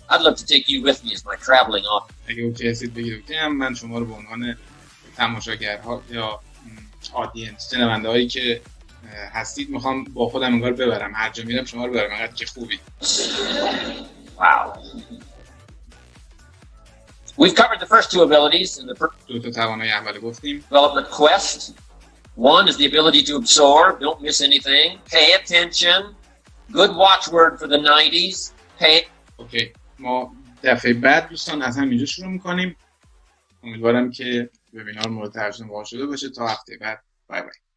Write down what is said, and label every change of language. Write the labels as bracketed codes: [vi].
[en] I'd love to take you with me as my traveling audience. [fa] اگه اوکی هستید بگید اوکی هم، من شما رو به عنوان تماشاگرها یا آدینس، شنونده‌هایی که هستید میخوام با خودم انگار ببرم، هر جا میرم شما رو ببرم، انقدر که خوبی. [en] Wow. We've covered the first 2 abilities in the [fa] دو تا توانایی اول گفتیم. [en] development quest. One is the ability to absorb, don't miss anything, pay attention, good watchword for the 90s, pay. [fa] اوکی، ما دفعه بعد دوستان از همینجا شروع میکنیم. امیدوارم که وبینار مورد توجه واقع شده باشه. تا هفته بعد، بای بای.